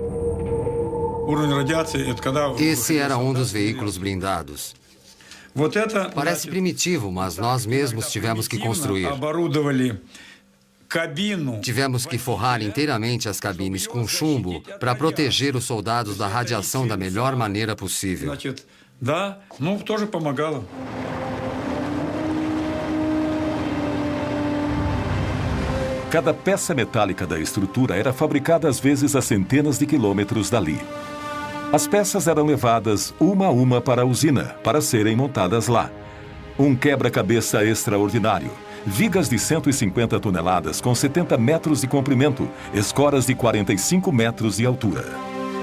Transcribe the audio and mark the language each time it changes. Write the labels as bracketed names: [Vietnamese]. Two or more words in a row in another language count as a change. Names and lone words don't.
[Portuguese] Esse era um dos veículos blindados. Parece primitivo, mas nós mesmos tivemos que construir. Tivemos que forrar inteiramente as cabines com chumbo para proteger os soldados da radiação da melhor maneira possível. [Russian] Да, тоже помогало. [Portuguese] Cada peça metálica da estrutura era fabricada às vezes a centenas de quilômetros dali. As peças eram levadas uma a uma para a usina, para serem montadas lá. Um quebra-cabeça extraordinário. Vigas de 150 toneladas com 70 metros de comprimento, escoras de 45 metros de altura.